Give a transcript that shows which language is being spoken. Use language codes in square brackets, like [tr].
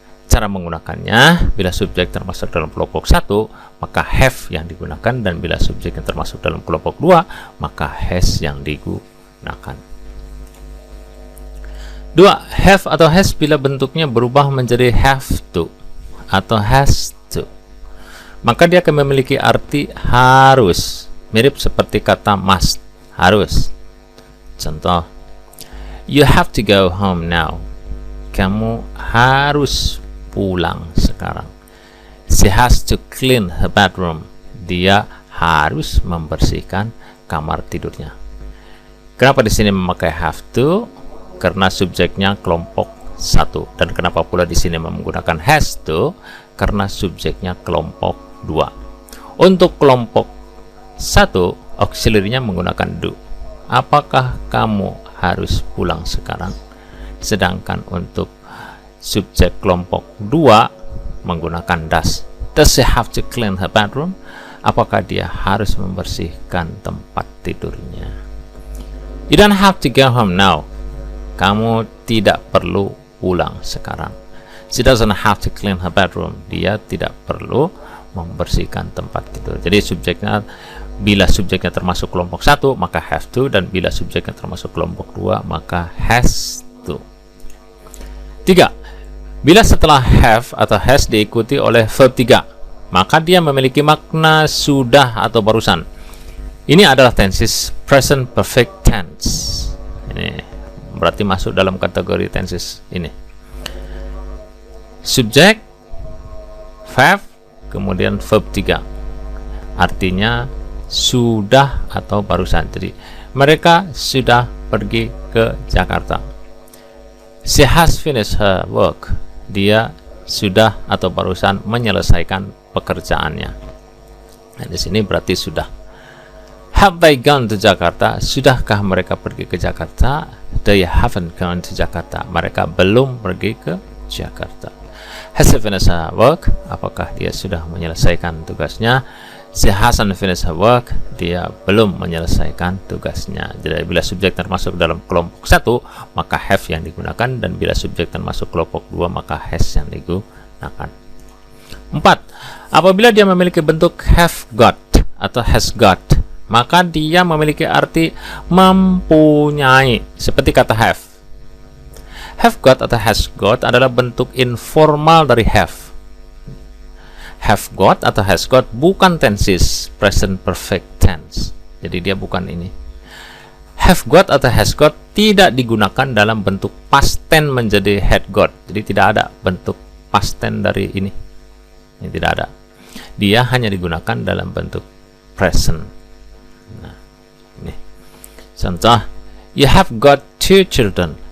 [id] Cara menggunakannya, bila subjek termasuk dalam kelompok 1, maka have yang digunakan, dan bila subjek yang termasuk dalam kelompok 2, maka has yang digunakan. 2. Have atau has bila bentuknya berubah menjadi have to atau has to, maka dia akan memiliki arti harus, mirip seperti kata must, harus. [en] Contoh, you have to go home now. [id] Kamu harus pulang sekarang. [en] She has to clean her bedroom. [id] Dia harus membersihkan kamar tidurnya. Kenapa di sini memakai have to? Karena subjeknya kelompok 1. Dan kenapa pula di sini menggunakan has to? Karena subjeknya kelompok 2. Untuk kelompok 1, auxiliary-nya menggunakan do. Apakah kamu harus pulang sekarang? Sedangkan untuk subjek kelompok 2 menggunakan does. [en] Does she have to clean her bedroom? [id] Apakah dia harus membersihkan tempat tidurnya? [en] You don't have to go home now. [id] Kamu tidak perlu pulang sekarang. [en] She doesn't have to clean her bedroom. [id] Dia tidak perlu membersihkan tempat tidur. Jadi subjeknya, bila subjeknya termasuk kelompok 1, maka have to, dan bila subjeknya termasuk kelompok 2, maka has to. 3. Bila setelah have atau has diikuti oleh verb 3, maka dia memiliki makna sudah atau barusan. Ini adalah tenses present perfect tense. Ini berarti masuk dalam kategori tenses ini. Subjek, verb, kemudian verb 3. Artinya sudah atau barusan. Jadi mereka sudah pergi ke Jakarta. [en] She has finished her work. [id] Dia sudah atau barusan menyelesaikan pekerjaannya. Nah, di sini berarti sudah. [en] Have they gone to Jakarta? [id] Sudahkah mereka pergi ke Jakarta? [en] They haven't gone to Jakarta. [id] Mereka belum pergi ke Jakarta. [en] Has she finished her work? [id] Apakah dia sudah menyelesaikan tugasnya? [en] She hasn't finished her work. [id] Dia belum menyelesaikan tugasnya. Jadi bila subjek termasuk dalam kelompok 1, maka have yang digunakan, dan bila subjek termasuk kelompok 2, maka has yang digunakan. 4. Apabila dia memiliki bentuk have got atau has got, maka dia memiliki arti mempunyai, seperti kata have. Have got atau has got adalah bentuk informal dari have. Have got atau has got bukan tenses present perfect tense. Jadi dia bukan ini. Have got atau has got tidak digunakan dalam bentuk past tense menjadi had got. Jadi tidak ada bentuk past tense dari ini. Ini tidak ada. Dia hanya digunakan dalam bentuk present. Nah, ini. [en] Contoh, you have got 2 children.